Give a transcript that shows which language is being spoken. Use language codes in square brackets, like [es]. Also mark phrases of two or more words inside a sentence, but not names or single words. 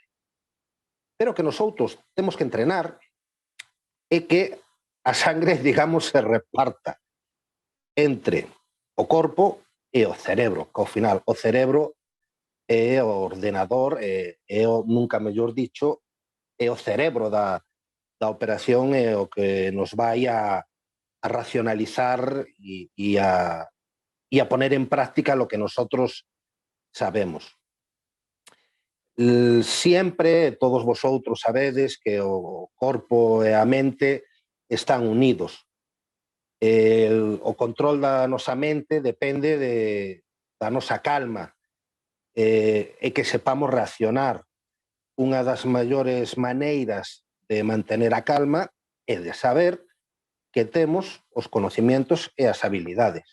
[gl] Pero que nosotros temos que entrenar é que a sangre, digamos, se reparta entre o corpo e o cerebro, que ao final o cerebro é o ordenador, é o, nunca mellor dicho, é o cerebro da operación, é o que nos vai a racionalizar e a poner en práctica [es] lo que nosotros sabemos. [gl] Siempre, [es] todos vosotros [gl] sabedes que o corpo e a mente están unidos. O control da nosa mente depende da nosa calma e que sepamos reaccionar. Unha das maiores maneiras de mantener a calma é de saber que temos os conocimientos e as habilidades.